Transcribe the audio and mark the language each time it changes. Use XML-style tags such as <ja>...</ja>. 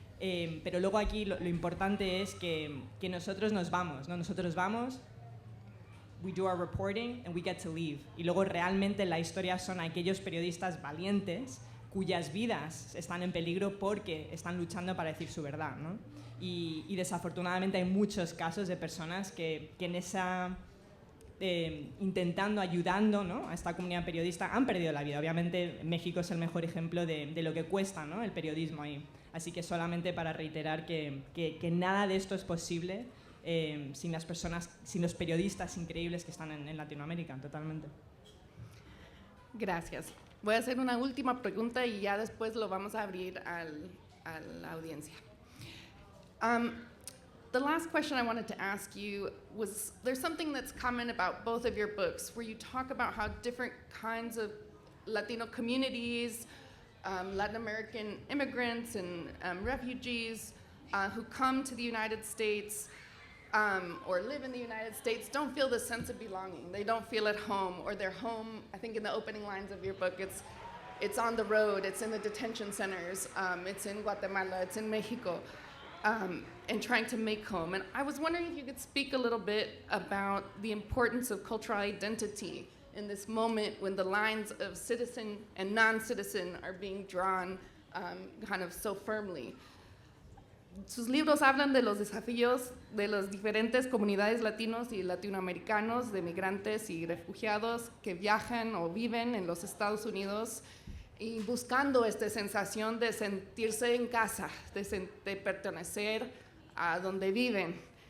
<es>Pero luego aquí lo importante es que nosotros nos vamos, ¿no? Nosotros vamos,</es> <en>we do our reporting and we get to leave.</en> <es>Y luego realmente la historia son aquellos periodistas valientes cuyas vidas están en peligro porque están luchando para decir su verdad, ¿no? Y desafortunadamente hay muchos casos de personas que en esa intentando, ayudando, ¿no?, a esta comunidad periodista han perdido la vida. Obviamente México es el mejor ejemplo de lo que cuesta, ¿no?, el periodismo ahí. Así que solamente para reiterar que nada de esto es posible sin las personas, sin los periodistas increíbles que están en Latinoamérica, totalmente. Gracias. Voy a hacer una última pregunta y ya después lo vamos a abrir a la audiencia.</es> <en>The last question I wanted to ask you was, there's something that's common about both of your books where you talk about how different kinds of Latino communities, Latin American immigrants and refugees who come to the United States or live in the United States don't feel the sense of belonging. They don't feel at home, or their home, I think in the opening lines of your book, it's on the road, it's in the detention centers, it's in Guatemala, it's in Mexico, and trying to make home. And I was wondering if you could speak a little bit about the importance of cultural identity in this moment when the lines of citizen and non-citizen are being drawn kind of so firmly.</en> <es>Sus libros hablan de los desafíos de las diferentes comunidades latinos y latinoamericanos, de migrantes y refugiados que viajan o viven en los Estados Unidos y buscando esta sensación de sentirse en casa, de pertenecer a donde viven.</es>